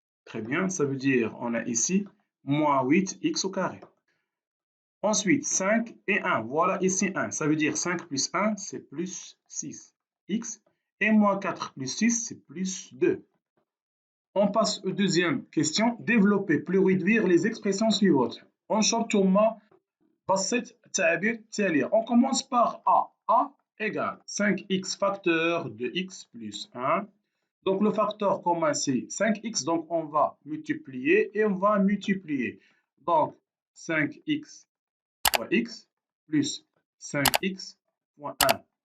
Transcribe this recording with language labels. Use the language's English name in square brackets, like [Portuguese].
[French] Très bien, ça veut dire on a ici moins 8x au carré. Ensuite, 5 et 1, voilà ici 1. Ça veut dire 5 plus 1, c'est plus 6x. Et moins 4 plus 6, c'est plus 2. On passe aux deuxième question. Développer plus réduire les expressions suivantes. [Arabic] انشر ثم بسط التعابير التالية. [French] On commence par A. A égale 5x facteur de x plus 1. Donc le facteur commun c'est 5x, donc on va multiplier et on va multiplier. Donc 5x fois x plus 5x fois 1.